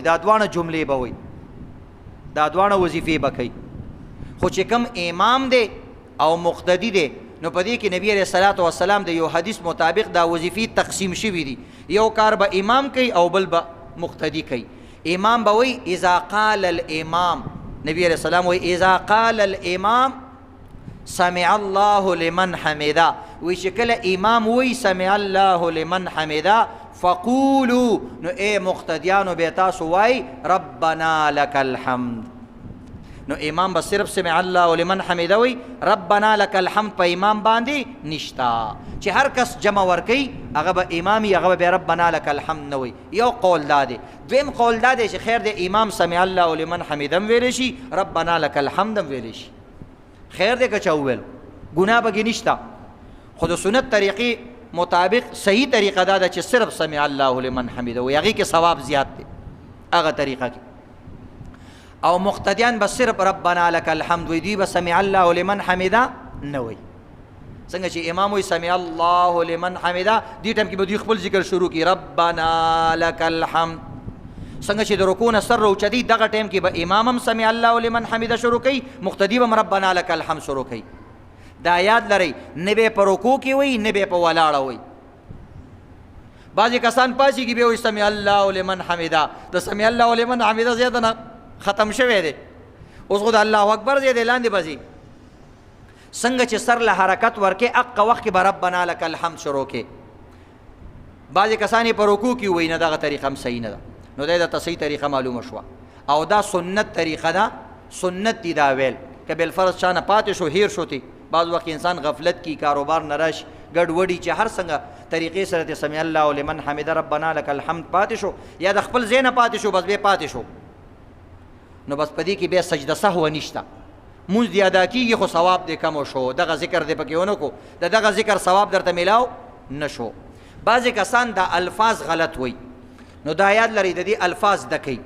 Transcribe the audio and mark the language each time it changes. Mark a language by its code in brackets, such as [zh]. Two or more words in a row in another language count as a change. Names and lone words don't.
[ps] دا دواړه جملې به وایي، دا دواړه وظیفې به کوي. خو چې کوم امام دی او مقتدي دی نو په دې کې نبی [ar] علیه الصلاة والسلام [ps] د یو حدیث مطابق دا وظیفې تقسیم شوي دي. یو کار به امام کوي او بل به مقتدي کوي. امام به وایي [ar] اذا قال الامام، [ps] نبی [ar] علیه السلام [ps] وایي [ar] اذا قال الامام سمع الله لمن حمده، [ps] وی چې کله امام وی [ar] سمع الله لمن حمده فقولوا، [ps] نو اے مقتدیانو بیا تاسو وای [ar] ربنا لك الحمد. [ps] نو امام به صرف [ar] سمع الله لمن حمده [ps] وی، [ar] ربنا لك الحمد [ps] په امام باندې نشتا. چې هر کس جمع ورکي هغه به امامي، هغه به [ar] ربنا لك الحمد [ps] نه وی. یو قول دا دی. دویم قول دا دی چې خیر دی امام [ar] سمع الله لمن حمده [ps] ویلی شي، [ar] ربنا لك الحمد [ps] ویلی شي، خیر دی که چا وویل ګناه پکې نشته. خو د سنت طریقې مطابق صحیح طریقه دا ده چې صرف [ar] سمع الله لمن حمده [ps] وي، هغې کې ثواب زیات دی هغه طریقه کې. او مقتدیان به صرف [ar] ربنا لك الحمد [ps] وي، دوی به [ar] سمع الله لمن حمده [ps] نه وي. څنګه چې امام وي [ar] سمع الله لمن حمده، [ps] دې ټایم کې به دوی خپل ذکر شروع کړي [ar] ربنا لك الحمد. [ps] څنګه چې د رکوع نه سر راوچتي دغه ټایم کې به امام هم [ar] سمع الله لمن حمده [ps] شروع کوي، مقتدي به هم [ar] ربنا لك الحمد [ps] شروع کوي. دا یاد لرئ، نه به په رکوع کې وایي نه به په ولاړه وایي. بعضې کسان پاسېږي بیا وایي [ar] سمع الله لمن حمده. [ps] د [ar] سمع الله لمن حمده [ps] زیاته نه ختم شوی دی، اوس خو د [ar] الله اکبر [ps] دی لاندې به ځي. څنګه چې سر له حرکت ورکې اقه وخت کې به [ar] ربنا لك الحمد [ps] شروع کې. بعضې کسان یې په رکوع کې وایي، نه دغه طریقه هم صحیح نه ده. نو دا د صحیح طریقه معلومه شوه او دا سنت طریقه ده، سنت دی دا ویل. که بالفرض چا نه پاتې شو هیر شو تی، بعض وخت انسان غفلت کی، کاروبار نه راشي، ګډوډي چې هر څنګه طریقې سره ته [ar] سمع الله لمن حمده ربنا لك الحمد [ps] پاتې شو یا د خپل ځای نه پاتې شو بس بیا پاتې شو، نو بس په دې کې بیا سجده سهو نشته. مونځ دې ادا کېږي خو ثواب دې کم شو، دغه ذکر دې پکې ونه کو، د دغه ذکر ثواب درته میلاو نه شو. بعضې کسان دا الفاظ غلط وایي، نو دا یاد لرئ د دې الفاظ زده کوئ.